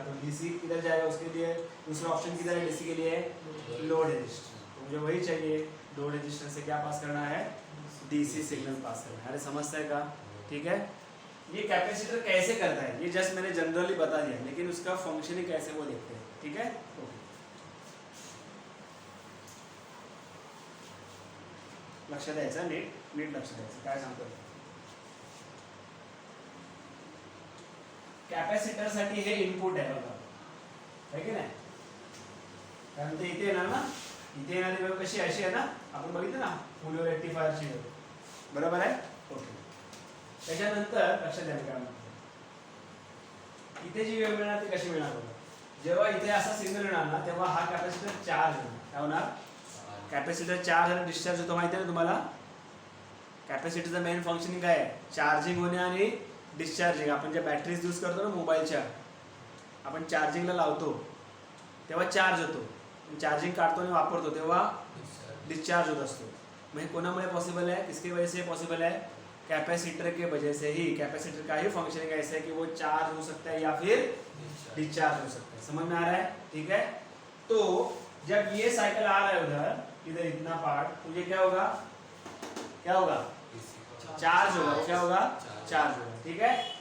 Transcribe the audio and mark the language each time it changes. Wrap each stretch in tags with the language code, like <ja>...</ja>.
<hi>तो डीसी किधर जाएगा? उसके लिए दूसरा ऑप्शन किधर है डीसी के लिए? Load resistance. तो मुझे वही चाहिए, लोड रेजिस्टेंस से क्या पास करना है? डीसी सिग्नल पास करना है। अरे समझता है का? ठीक है? ये कैपेसिटर कैसे करता है ये जस्ट मैंने जनरली बता दिया, लेकिन उसका फंक्शनिंग कैसे वो देखते हैं, ठीक है?</hi> <mr>ओके, लक्ष द्यायचं, नीट लक्ष द्यायचं, काय सांगतो? कॅपॅसिटर साठी हे इनपुट आहे बघा, है की नाही? कारण ते इथे येणार ना, इथे येणारी वेव कशी अशी आहे ना, आपण बघितलं ना फुल वेव्ह रेक्टिफायरची वेव, बरोबर आहे? ओके, त्याच्यानंतर लक्षात द्या काय म्हणतो, इथे जी वेव मिळणार ती कशी मिळणार बघा, जेव्हा इथे असा सिग्नल येणार ना तेव्हा हा कॅपॅसिटर चार्ज होणार. काय होणार? कॅपॅसिटर चार्ज आणि डिस्चार्ज होतो माहिती आहे ना तुम्हाला. कॅपॅसिटरचं मेन फंक्शनिंग काय आहे? चार्जिंग होणे आणि डिस्चार्जिंग. आपण ज्या बॅटरीज यूज करतो ना मोबाईलच्या, आपण चार्जिंगला लावतो तेव्हा चार्ज होतो, चार्जिंग काढतो आणि वापरतो तेव्हा डिस्चार्ज होत असतो. म्हणजे कोणामुळे पॉसिबल है?</mr> <hi>किसकी वजह से पॉसिबल है? कैपेसिटर के वजह से ही. कैपेसिटर का ही फंक्शनिंग ऐसा है कि वो चार्ज हो सकता है या फिर डिस्चार्ज हो सकता है. समझ में आ रहा है? ठीक है. तो जब ये साइकिल आ रहा है उधर, इधर इतना पार्ट, तो ये क्या होगा? क्या होगा? चार्ज होगा. क्या होगा? चार्ज होगा. ठीक है.</hi>